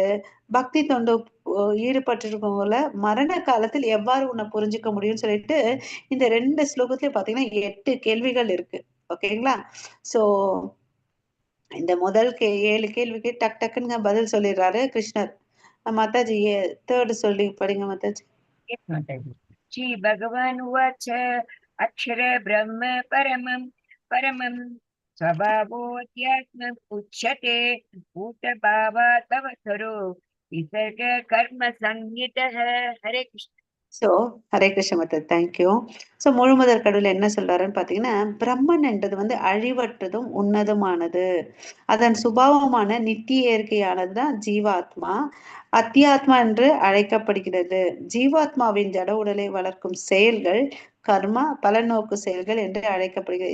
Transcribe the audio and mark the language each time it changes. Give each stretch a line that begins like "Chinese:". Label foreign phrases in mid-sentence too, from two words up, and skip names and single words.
Tamil: பக்தி தொண்டு ஈடுபட்டிருக்கவங்கள மரண காலத்தில் எவ்வாறு உன்னை புரிஞ்சுக்க முடியும்னு சொல்லிட்டு இந்த 2 ஸ்லோகத்திலயும் பாத்தீங்கன்னா 8 கேள்விகள் இருக்கு. ஓகேங்களா? சோ இந்த முதல் 7 கேள்விக்கு டக் டக்குன்னு பதில் சொல்லிடுறாரு கிருஷ்ணர். மாதாஜி 3 சொல்லி படிங்க மாதாஜி.
English: Yes, Mataji.
Sanskrit: श्री भगवान् उवाच अक्षर ब्रह्म परमं परमं स्वभावोऽध्यात्मम् उच्यते भूतभावात् अवसरो विसर्ग कर्म संज्ञितः. हरे कृष्ण.
English: so
Sanskrit: हरे कृष्ण
English: mother, thank you.
Tamil: ஸோ முழுமுதற் கடவுள் என்ன சொல்றாருன்னு பார்த்தீங்கன்னா, பிரம்மன் என்றது வந்து அழிவற்றதும் உன்னதமானது. அதன் சுபாவமான நித்திய இயற்கையானது தான் ஜீவாத்மா. அத்தியாத்மா என்று அழைக்கப்படுகிறது. ஜீவாத்மாவின் ஜட உடலை வளர்க்கும் செயல்கள் கர்மா, பலநோக்கு செயல்கள் என்று அழைக்கப்படுகிறது.